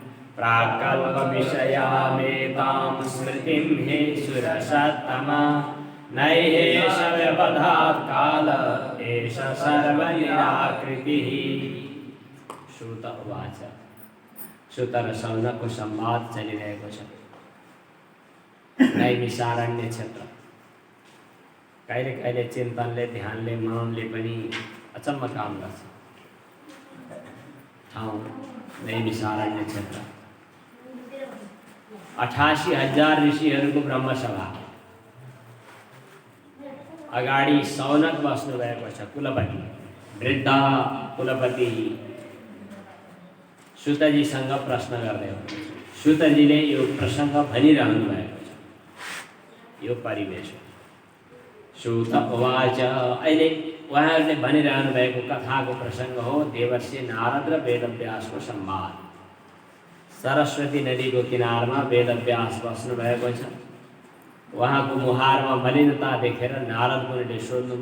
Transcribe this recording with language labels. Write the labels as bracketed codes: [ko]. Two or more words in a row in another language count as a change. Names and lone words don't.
[sa] प्राक्कल्पविषयामेतां स्मृतिं हे सुरसत्तमा नैहेष व्यवधात् काल एष सर्वनिराकृतिः। श्रुत उवाच। [ne] श्रुतर शौनकको संवाद चलिरहेको छ। नैमिषारण्य क्षेत्र कहिले कहिले चिन्तनले ध्यानले मननले पनि अचम्म काम गर्छ। ठाउँ नैमिषारण्य क्षेत्र 88,000 ऋषिहरूको ब्रह्मसभा अगाडि शौनक बस्नु भएको छ। कुलपति वृद्ध कुलपति सुतजीसँग प्रश्न गर्दै हुनुहुन्छ। सुतजीले यो प्रसङ्ग भनिरहनु भएको छ। यो परिवेश हो। [sa] सूत उवाच [ne] अहिले उहाँहरूले भनिरहनु भएको कथाको प्रसङ्ग हो देवर्षि नारद र वेदव्यासको संवाद। सरस्वती नदीको किनारमा वेदव्यास बस्नु भएको छ। उहाँको मुहारमा मलिनता देखेर नारद मुनिले सोध्नुभयो।